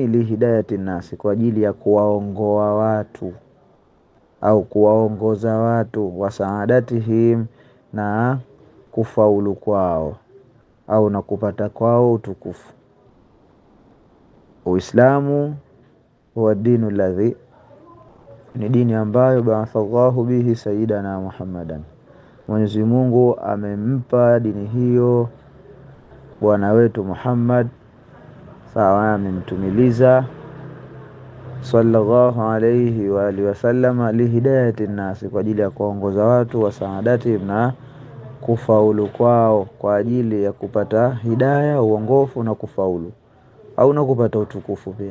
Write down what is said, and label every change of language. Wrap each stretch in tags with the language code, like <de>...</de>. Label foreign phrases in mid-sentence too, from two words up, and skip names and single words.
<ar>لهداية الناس,</ar> <sw>kwa ajili ya kuwaongoa watu au kuwaongoza watu, wasaadatihim, na kufaulu kwao au na kupata kwao utukufu.</sw> <ar>Uislamu هو الدين الذي,</ar> <sw>ni dini ambayo</sw> <ar>بعث الله به سيدنا محمدا,</ar> <sw>Mwenyezi Mungu amempa dini hiyo bwana wetu Muhammad, sawa, amemtumiliza</sw> <ar>صلى الله عليه وعلى آله وسلم, لهداية الناس,</ar> <sw>kwa ajili ya kuongoza watu,</sw> <ar>وسعادة,</ar> <sw>na kufaulu kwao, kwa ajili ya kupata hidayah, uongofu na kufaulu au na kupata utukufu pia.</sw>